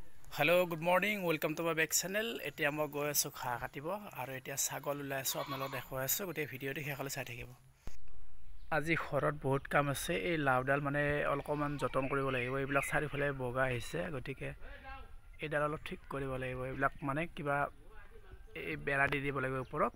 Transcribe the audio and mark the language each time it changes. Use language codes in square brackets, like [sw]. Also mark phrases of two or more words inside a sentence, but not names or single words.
[en] hello good morning welcome to my back channel. [as] এতিয়া মই গৈ আছো ঘাঁহ কাটিব আৰু এতিয়া ছাগল ওলাই আছো আপোনালোকক দেখুৱাই আছো। গোটেই ভিডিঅ'টো শেষলৈ চাই থাকিব। আজি ঘৰত বহুত কাম আছে। এই লাউডাল মানে অলপমান যতন কৰিব লাগিব। এইবিলাক চাৰিফালে বগা আহিছে, গতিকে এইডাল অলপ ঠিক কৰিব লাগিব। এইবিলাক মানে কিবা এই বেৰা দি দিব লাগিব ওপৰত।